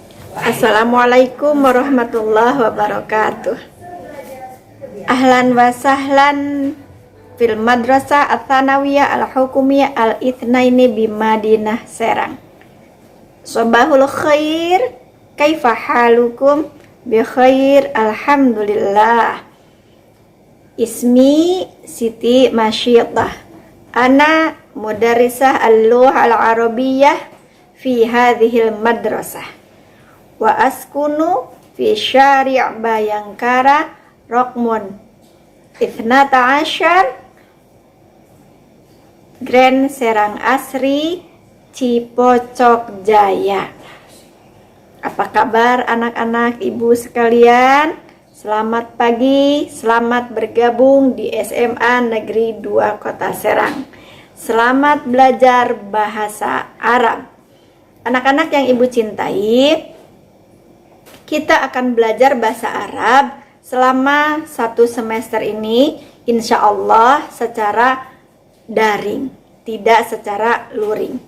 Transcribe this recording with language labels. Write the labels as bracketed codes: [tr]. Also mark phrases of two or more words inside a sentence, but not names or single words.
[ar] السلام عليكم ورحمة الله وبركاته. أهلا وسهلا في المدرسة الثانوية الحكومية الاثنين بمدينة Serang. صباح الخير، كيف حالكم? بخير، الحمد لله. Ismi Siti Masyidah. أنا مدرسة اللغة العربية في هذه المدرسة. Wa askunu fi syari' Bayangkara Rokmun Ithnata Ashar Grand Serang Asri Cipocok Jaya. [id] Apa kabar anak-anak ibu sekalian? Selamat pagi, selamat bergabung di SMA Negeri 2 Kota Serang. Selamat belajar bahasa Arab. Anak-anak yang ibu cintai, kita akan belajar bahasa Arab selama 1 semester ini, [ar] إن شاء الله [id] secara daring, tidak secara luring.